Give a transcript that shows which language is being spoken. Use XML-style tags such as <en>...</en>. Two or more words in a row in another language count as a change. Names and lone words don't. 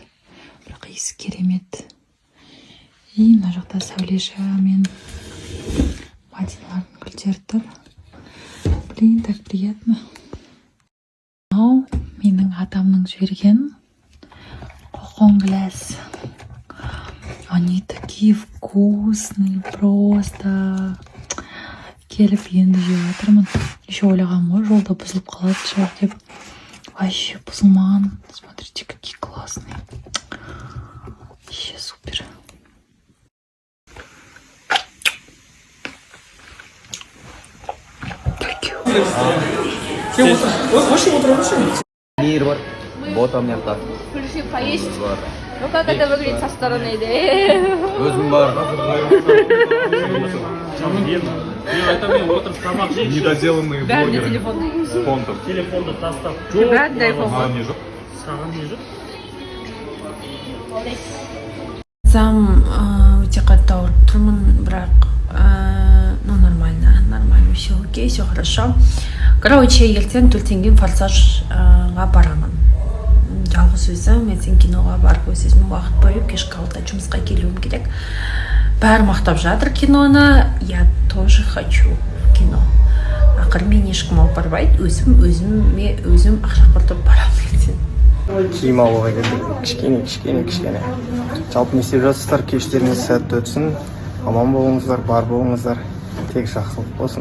<kk>Бірақ иісі керемет. И мына жақта Сәулеша мен Мадиналардың гүлдері тұр.</kk> <ru>Блин, так приятно.</ru> <kk>Мынау менің атамның жіберген қоқоңгіләс.</kk> <ru>Они такие вкусные, просто.</ru> <kk>Келіп енді жеп жатырмын. Еще ойлағам ғой, жолда бұзылып қалады шығар деп. Вообще бұзылмаған.</kk> <ru>Смотрите, какие классные. Вообще супер.</ru> <kk>Мир бар.</kk> <ru>Вот у меня так. Включи поесть. Ну как это выглядит со стороны, да?</ru> <kk>Өзім бар.</kk> <ru>Недоделанные блогеры.</ru> <kk>Фонтом. Телефонды тастап.</kk> <ru>Ребят, дай фон.</ru> <kk>Саған не жоқ? Сам өте қатты ауырып тұрмын, бірақ</kk> <ru>ну нормально, все окей, все хорошо.</ru> <kk>Короче, ертең Төлтенген форсажға барамын. Жалғыз өзім, ертең киноға барып өзіме уақыт бөліп, кешкі 6-да жұмысқа келуім керек. Бәрі мақтап жатыр киноны,</kk> <ru>я тоже хочу кино.</ru> <kk>Ақыры мен ешкім алып бармайды, өзім ақша құртып барамын ертең. Киім алуға келдік. Кішкене. Жалпы не істеп жатсыздар, кештеріңіз сәтті өтсін. Аман болыңыздар, бар болыңыздар. Тек жақсылық болсын.</kk>